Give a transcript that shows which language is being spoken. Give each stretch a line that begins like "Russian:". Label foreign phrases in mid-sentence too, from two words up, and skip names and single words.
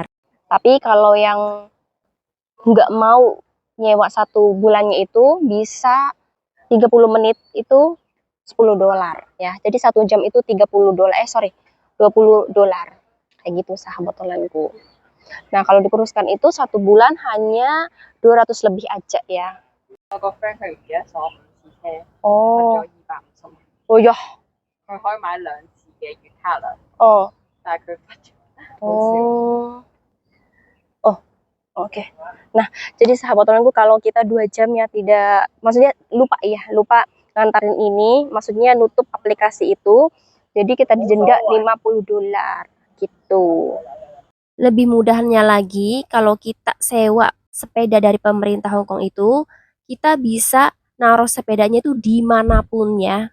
Indonesian: Tapi kalau yang nggak mau nyewa 1 bulannya itu bisa 30 menit itu $10 ya. Jadi 1 jam itu $20. Kayak gitu sahabat online-ku. Nah, kalau dikuruskan itu 1 bulan hanya 200 lebih aja ya.
Cantonese: 我個 friend 佢而家坐5次車，罰 Oh, 咗250蚊。
Indonesian: oh ya.
Cantonese: 佢可以買2次嘅月卡啦， Oh, 但係佢罰咗。好笑。
Indonesian: oh, oke. Nah, jadi sahabat temanku kalau kita 2 jam ya tidak, maksudnya lupa ngantarin ini, maksudnya nutup aplikasi itu, jadi kita didenda $50 gitu. Lebih mudahnya lagi, kalau kita sewa sepeda dari pemerintah Hong Kong itu, kita bisa naruh sepedanya itu dimanapun ya.